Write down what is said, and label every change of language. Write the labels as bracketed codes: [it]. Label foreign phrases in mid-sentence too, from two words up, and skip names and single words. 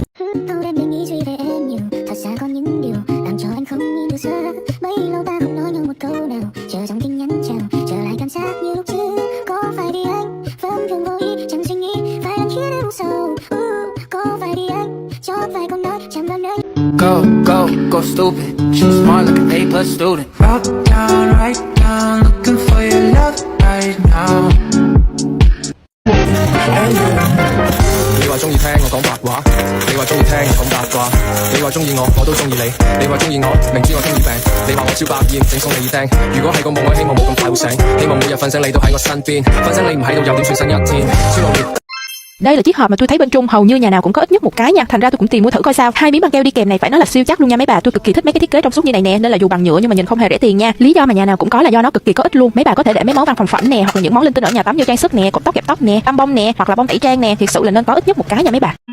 [vi] Thâu đêm để nghĩ suy về em nhiều, thật ra có những điều làm cho anh không nhìn được xưa. Bấy lâu ta không nói nhau một câu nào, chờ trong tin nhắn chào, trở lại cảm giác như lúc trước. Có phải vì anh vẫn thường vô ý, chẳng suy nghĩ phải làm khiến em u sầu. Có phải vì anh chót vài câu nói chẳng làm nơi. [en] Go stupid. She's smart like an A+ student. Rock down, right down, looking for your love right now. [yue] Ni 話中意聽我講白話，你話中意聽我講八卦，你話中意我都中意你，你話中意我明知我中意病，你話我超百厭整鬆你耳釘。如果係個夢，我希望冇咁快會醒，希望每日瞓醒你都喺我身邊，瞓醒你唔喺度又點算新一天？超努力。 [vi] Đây là chiếc hộp mà tôi thấy bên Trung hầu như nhà nào cũng có ít nhất một cái nha, thành ra tôi cũng tìm mua thử coi sao. Hai miếng băng keo đi kèm này phải nói là siêu chắc luôn nha mấy bà, tôi cực kỳ thích mấy cái thiết kế trong suốt như này nè, nên là dù bằng nhựa nhưng mà nhìn không hề rẻ tiền nha. Lý do mà nhà nào cũng có là do nó cực kỳ có ích luôn. Mấy bà có thể để mấy món văn phòng phẩm nè, hoặc là những món linh tinh ở nhà tắm như trang sức nè, cột tóc kẹp tóc nè, bông nè, hoặc là bông tẩy trang nè, thiệt sự là nên có ít nhất một cái nha mấy bà.